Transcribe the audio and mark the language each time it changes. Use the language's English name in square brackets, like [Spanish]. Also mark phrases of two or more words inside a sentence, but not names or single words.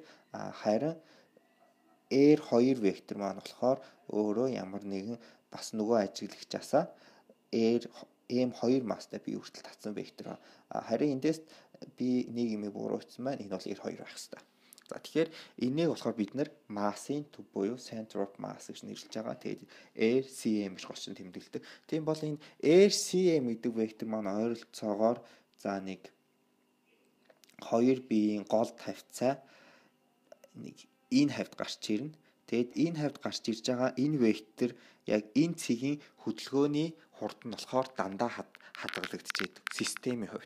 [Mongolian] Харин r2 вектор маань болохоор өөрөө ямар нэгэн бас нөгөө ажиглагчаасаа m2 масстай b хүртэл татсан вектор. Харин эндээс би нэг юм буруутсан байна. Энэ бол r2 байх хэвээр. За тэгэхээр энийг болохоор бид нэр массын төв буюу [English] center of mass [Mongolian] гэж нэрлэж байгаа. Тэгээд RCM гэж голчон тэмдэглэдэг. Тийм бол энэ RCM гэдэг вектор маань ойролцоогоор за нэг 2 биеийн гол тавьцаа нэг энэ хавьд гарч ирнэ. Тэгэд энэ хавьд гарч ирж байгаа энэ вектор яг энэ цэгийн хөдөлгөөний хурданд болохоор дандаа хадгалагдчихэдэг системийн хувьд.